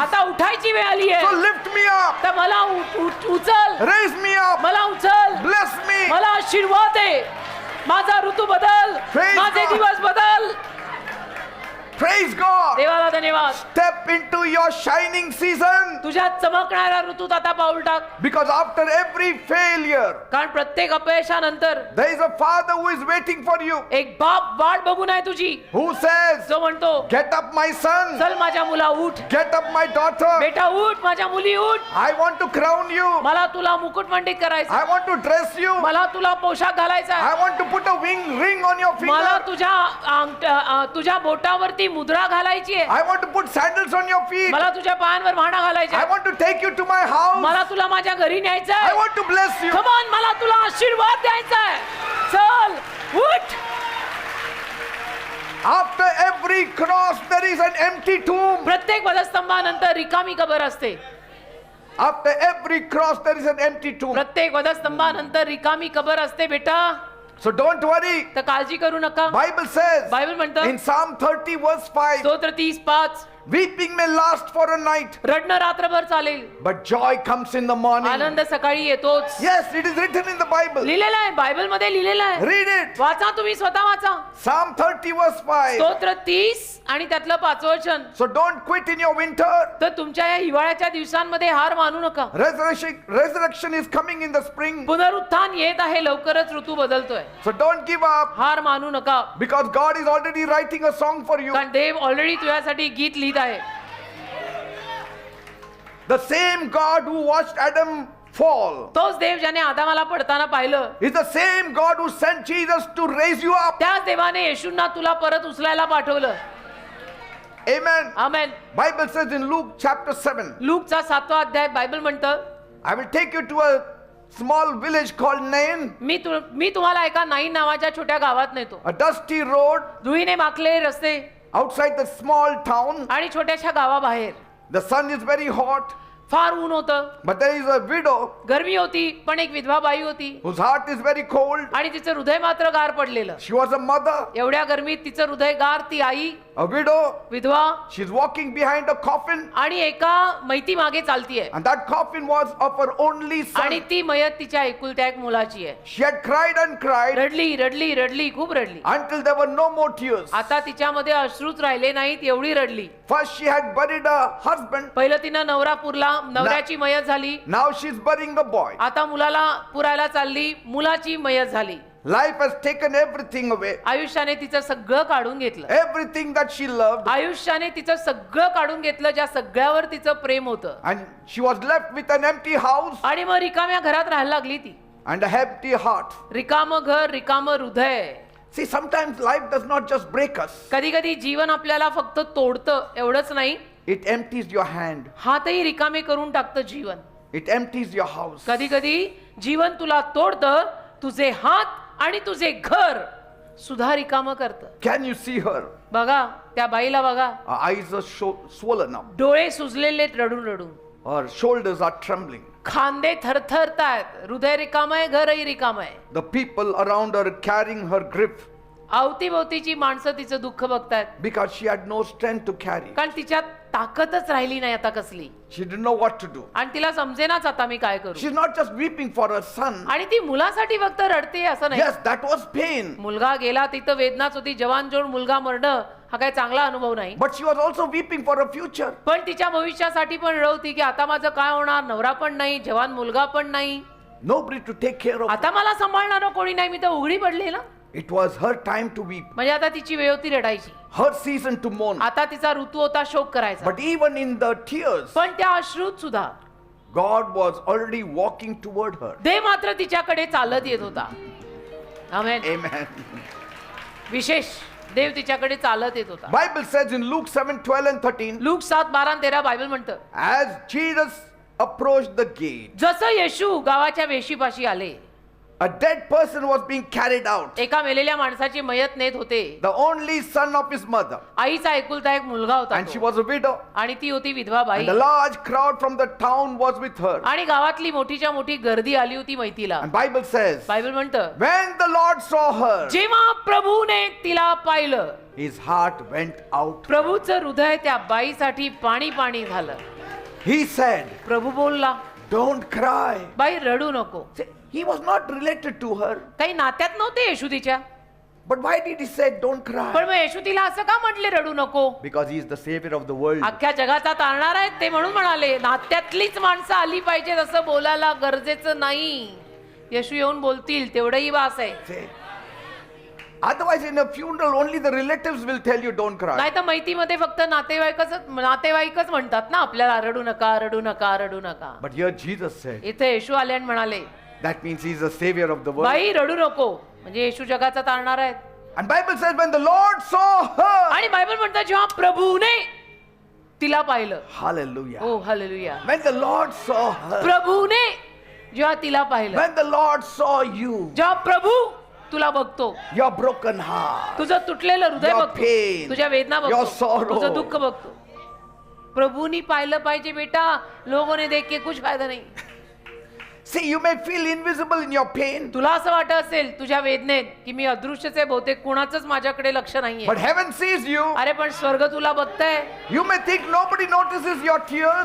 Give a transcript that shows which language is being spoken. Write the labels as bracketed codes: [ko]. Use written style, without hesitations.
[mr] आता उठायची वेळ आली [en] So [mr] आहे. [en] lift me up, [mr] तर मला उचल, [en] raise me up, [mr] मला उचल, [en] bless me. [mr] मला आशीर्वाद दे. माझा ऋतू बदल, [en] Praise [mr] माझे [en] God. [mr] दिवस बदल. [en] Praise God. [mr] देवाला धन्यवाद. [en] Step into your shining season, [mr] तुझ्या चमकणाऱ्या ऋतूत आता पाऊल टाक. [en] because after every failure, [mr] कारण प्रत्येक अपयशानंतर [en] there is a father who is waiting for you, [mr] एक बाप वाट बघून आहे तुझी, [en] who says, [mr] जो म्हणतो, [en] get up my son, [mr] चल माझ्या मुला उठ, [en] get up my daughter. [mr] बेटा उठ, माझ्या मुली उठ. [en] I want to crown you. [mr] मला तुला मुकुटमंडित करायचं, [en] I want to dress you. [mr] मला तुला पोशाख घालायचा आहे. [en] I want to put a ring on your [mr] मला [en] finger. [mr] तुझ्या बोटावरती मुद्रा घालायची आहे. [en] I want to put sandals on your feet. [mr] मला तुझ्या पायांवर भाणा घालायचा [en] I [mr] आहे. [en] want to take you to my house. [mr] मला तुला माझ्या घरी न्यायचं [en] I [mr] आहे. [en] want to bless you. Come on, [mr] मला तुला आशीर्वाद द्यायचा आहे. चल उठ. [en] After every cross, there is an empty tomb. [mr] प्रत्येक वधस्तंभानंतर रिकामी कबर असते. [en] After every cross, there is an empty tomb. [mr] प्रत्येक वधस्तंभानंतर रिकामी कबर असते बेटा. [en] So don't worry. [mr] तर काळजी करू नका. [en] Bible says [mr] बायबल म्हणतं [en] in Psalm 30 verse 5, [mr] स्तोत्र 30:5, [en] weeping may last for a night, [mr] रडणं रात्रभर चालेल, [en] but joy comes in the morning. [mr] आनंद सकाळी येतोच. [en] Yes, it is written in the Bible. [mr] लिहिलेलं आहे, बायबल मध्ये लिहिलेलं आहे. [en] Read it. [mr] वाचा, तुम्ही स्वतः वाचा. [en] Psalm 30 verse 5. [mr] स्तोत्र 30 आणि त्यातलं 5 वचन. [en] So don't quit in your winter. [mr] तर तुमच्या या हिवाळ्याच्या दिवसांमध्ये हार मानू नका. [en] Resurrection is coming in the spring. [mr] पुनरुत्थान येत आहे, लवकरच ऋतू बदलतोय. [en] So don't give up, [mr] हार मानू नका, [en] because God is already writing a song for you. [mr] कारण देव ऑलरेडी तुझ्यासाठी गीत लिहित आहे. [en] The same God who watched Adam fall [mr] तोच देव ज्याने आदामाला पडताना पाहिलं, [en] is the same God who sent Jesus to raise you up. [mr] त्याच देवाने येशूंना तुला परत उचलायला पाठवलं. [en] Amen. [mr] Amen. [en] Bible says in Luke chapter 7, [mr] लूकचा 7वा अध्याय बायबल म्हणतं, [en] I will take you to a small village called Nain, [mr] मी तुम्हाला एका नाईन नावाच्या छोट्या गावात नेतो. [en] a dusty road [mr] धुळीने माखलेले रस्ते [en] outside the small town. [mr] आणि छोट्याशा गावाबाहेर. [en] The sun is very hot. [mr] फार ऊन होतं, [en] But there is a widow [mr] गरमी होती, पण एक विधवा बाई होती [en] whose heart is very cold. [mr] आणि तिचं हृदय मात्र गार पडलेलं. [en] She was a mother, [mr] एवढ्या गरमीत तिचं हृदय गार. ती आई [en] a widow. [mr] विधवा [en] She's walking behind a coffin, [mr] आणि एका मैती मागे चालतीये [en] and that coffin was of her only [mr] आणि [en] son. [mr] ती मयत तिच्या एकुलत्या एक मुलाची आहे. [en] She had cried and cried [mr] रडली रडली रडली, खूप रडली. [en] until there were no more tears. [mr] आता तिच्यामध्ये अश्रूच राहिले नाहीत, एवढी रडली. [en] First she had buried her husband, [mr] पहिलं तिनं नवरा पुरला, नवऱ्याची मयत झाली. [en] now she's burying a boy. [mr] आता मुलाला पुरायला चालली, मुलाची मयत झाली. [en] Life has taken everything away. [mr] आयुष्याने तिचं सगळं काढून घेतलं. [en] Everything that she loved, [mr] आयुष्याने तिचं सगळं काढून घेतलं, ज्या सगळ्यावर तिचं प्रेम होतं. [en] and she was left with an empty house [mr] आणि मग रिकाम्या घरात राहायला लागली ती. [en] and a empty heart. [mr] रिकाम घर, रिकाम हृदय. [en] See, sometimes life does not just break us, [mr] कधी कधी जीवन आपल्याला फक्त तोडतं एवढंच नाही, [en] it empties your hand, [mr] हातही रिकामे करून टाकतं जीवन. [en] it empties your house. [mr] कधी कधी जीवन तुला तोडतं, तुझे हात आणि तुझे घर सुद्धा रिकामं करतं. [en] Can you see her? [mr] बघा त्या बाईला बघा, [en] Her eyes are swollen up, [mr] डोळे सुजलेले रडून रडून, [en] her shoulders are trembling. [mr] खांदे थरथरतायत, हृदय रिकाम आहे, घरही रिकाम आहे. [en] The people around her carrying her grip [mr] अवतीभोवतीची माणसं तिचं दुःख बघतायत, [en] because she had no strength to carry. [mr] कारण तिच्यात ताकदच राहिली नाही आता कसली. [en] She didn't know what to do. [mr] आणि तिला समजेनाच आता मी काय करू. [en] She's not just weeping for her son. [mr] आणि ती मुलासाठी फक्त रडते असं नाही. [en] Yes, that was pain. [mr] मुलगा गेला तिथं वेदनाच होती. जवान जोड मुलगा मरणं हा काही चांगला अनुभव नाही. [en] But she was also weeping for her future. [mr] पण तिच्या भविष्यासाठी पण रड होती की आता माझं काय होणार, नवरा पण नाही, जवान मुलगा पण नाही, [en] Nobody to take care of her. [mr] आता मला सांभाळणारं कोणी नाही, मी तर उघडी पडले ना. [en] It was her time to weep, [mr] म्हणजे आता तिची वेळ होती रडायची. [en] her season to mourn. [mr] आता तिचा ऋतू होता शोक करायचा. [en] But even in the tears, [mr] पण त्या अश्रूत सुद्धा [en] God was already walking toward her. [mr] देव मात्र तिच्याकडे चालत येत होता. आमेन. [en] Amen. [mr] विशेष देव तिच्याकडे चालत येत होता. [en] Bible says in Luke 7:12 and 13, [mr] look 7:12-13 Bible म्हणतं, [en] as Jesus approached the gate, [mr] जसं येशू गावाच्या वेशीपाशी आले, [en] a dead person was being carried out, [mr] एका मेलेल्या माणसाची मयत नेत होते. [en] the only son of his mother, [mr] आईचा एकुलता एक मुलगा होता [en] and she [mr] तो. [en] was a widow, [mr] आणि ती होती विधवा बाई. [en] and a large crowd from the town was with her. [mr] आणि गावातली मोठीच्या मोठी गर्दी आली होती मैतीला. [en] And Bible says, [mr] बायबल म्हणतं, [en] when the Lord saw her, [mr] जेव्हा प्रभूने तिला पाहिलं, [en] his heart went out. [mr] प्रभूचं हृदय त्या बाईसाठी पाणी पाणी झालं. [en] He said, [mr] प्रभू बोलला, [en] don't cry. [mr] बाई रडू नको. [en] See, he was not related to her, [mr] काही नात्यात नव्हते येशू तिच्या, [en] but why did he say don't cry? [mr] पण मग येशू तिला असं का म्हटले रडू नको. [en] Because he is the savior of the world. [mr] अख्ख्या जगाचा तारणार आहेत ते म्हणून म्हणाले, नात्यातलीच माणसं आली पाहिजेत असं बोलायला गरजेचं नाही. येशू येऊन बोलतील तेवढंही वास आहे. [en] See? Otherwise, in a funeral, only the relatives will tell you don't cry. [mr] नाही तर मैतीमध्ये फक्त नातेवाईकच म्हणतात ना आपल्याला, रडू नका रडू नका रडू नका. [en] But here Jesus said, [mr] इथे येशू आले आणि म्हणाले, [en] that means he is the savior of the world. [mr] बाई रडू नको, म्हणजे येशू जगाचा तारणार आहेत. [en] And Bible says when the Lord saw her, [mr] आणि बायबल म्हणतात जेव्हा प्रभूने तिला पाहिलं. [en] hallelujah. [mr] हो hallelujah. [en] When the Lord saw her, [mr] प्रभूने जेव्हा तिला पाहिलं, [en] when the Lord saw you, [mr] जेव्हा प्रभू तुला बघतो, [en] your broken heart, [mr] तुझं तुटलेलं हृदय [en] Your [mr] बघतो, [en] pain, [mr] तुझ्या वेदना [en] your [mr] बघतो, [en] sorrow. [mr] तुझं दुःख बघतो. प्रभूनी पाहिलं पाहिजे बेटा, [hi] लोगों ने देख के कुछ फायदा नहीं. [en] see, you may feel invisible in your pain, [mr] तुला असं वाटत असेल तुझ्या वेदनेत की मी अदृश्यच आहे, बहुतेक कुणाचंच माझ्याकडे लक्ष नाहीये. [en] but heaven sees you. [mr] अरे पण स्वर्ग तुला बघताय. [en] You may think nobody notices your tears,